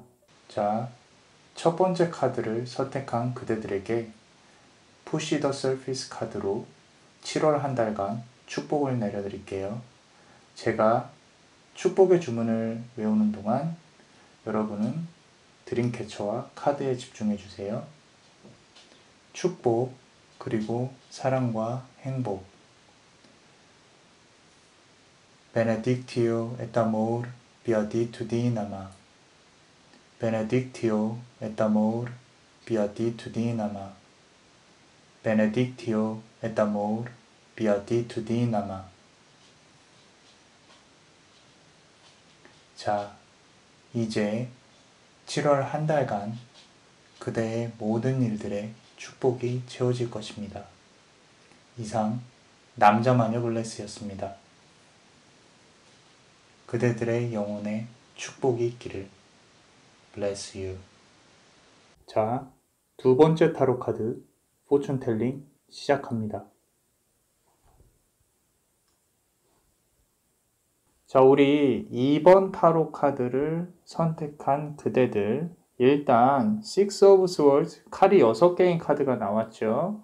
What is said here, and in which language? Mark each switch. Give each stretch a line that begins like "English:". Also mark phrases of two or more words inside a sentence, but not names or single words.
Korean: 자, 첫 번째 카드를 선택한 그대들에게 Push the Surface 카드로 7월 한 달간 축복을 내려드릴게요. 제가 축복의 주문을 외우는 동안 여러분은 드림캐쳐와 카드에 집중해주세요. 축복, 그리고 사랑과 행복.
Latin: Benedictio et amor beatitudinama. Benedictio et amor beatitudinama. Benedictio et amor beatitudinama.
Korean: 자, 이제 7월 한 달간 그대의 모든 일들에 축복이 채워질 것입니다. 이상 남자 마녀 블레스였습니다. 그대들의 영혼에 축복이 있기를.
English: Bless you.
Korean: 자, 두 번째 타로 카드 포춘 텔링 시작합니다. 자, 우리 2번 타로 카드를 선택한 그대들, 일단 Six of Swords, 칼이 6개인 카드가 나왔죠.